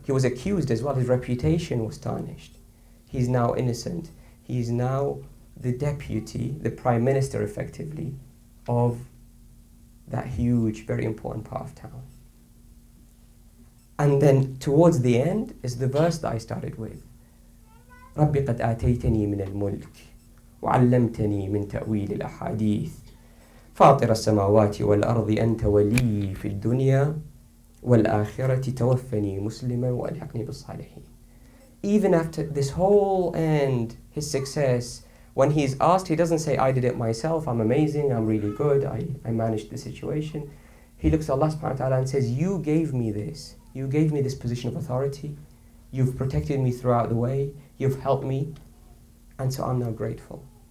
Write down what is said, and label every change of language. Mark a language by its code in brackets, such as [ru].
[en] He was accused as well. His reputation was tarnished. He's now innocent. He's now the deputy, the prime minister effectively, of that huge, very important part of town. And then towards the end is the verse that I started with. [ar] رَبِّ قَدْ آتَيْتَنِي مِنَ الْمُلْكِ وَعَلَّمْتَنِي مِنْ تَأْوِيلِ الْأَحَادِيثِ فاطر السماوات والأرض أنت ولي في الدنيا والآخرة توفني مسلما وألحقني بالصالحين. [en] Even after this whole end, his success, when he's asked, he doesn't say, I did it myself, I'm amazing, I'm really good, I managed the situation. He looks at Allah subhanahu wa ta'ala and says, you gave me this. You gave me this position of authority. You've protected me throughout the way. You've helped me. And so I'm now grateful.